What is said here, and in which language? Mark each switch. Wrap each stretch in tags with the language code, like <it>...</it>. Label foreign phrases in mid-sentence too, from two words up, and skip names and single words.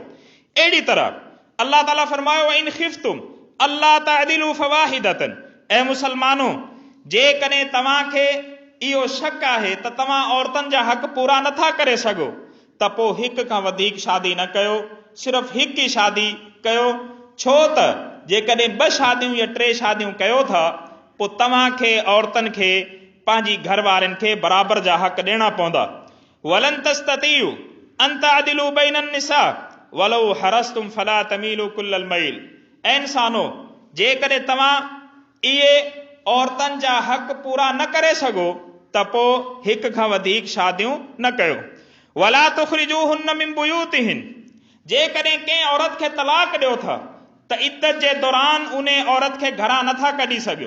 <sd>अहिड़ी तरह अल्लाह ताला फरमायो,</sd> <ar>إن خفتم ألا تعدلوا فواحدة,</ar> <sd>ऐं मुसलमानो, जेकॾहिं तव्हांखे इहो शक आहे त तव्हां औरतुनि जा हक़ पूरा नथा करे सघो, त पोइ हिक खां वधीक शादी न कयो, सिर्फ़ हिकु ई शादी कयो। छो त जेकॾहिं ॿ शादियूं या टे शादियूं कयो था, पोइ तव्हांखे औरतुनि खे पंहिंजी घर वारनि खे बराबर जा हक़ ॾियणा पवंदा।</sd> <ar>ولن تستطيعوا أن تعدلوا بين النساء ولو حرصتم فلا تميلوا كل الميل.</ar> <sd>ऐं इंसानो, जेकॾहिं तव्हां इहे औरतुनि जा हक़ पूरा न करे सघो त पोइ हिक खां वधीक शादियूं न कयो।</sd> <ar>ولا تخرجوهن من بيوتهن,</ar> <sd>जेकॾहिं कंहिं औरत खे तलाक ॾियो था त इद्दत जे दौरान उन औरत खे घरां नथा कढी सघियो।</sd>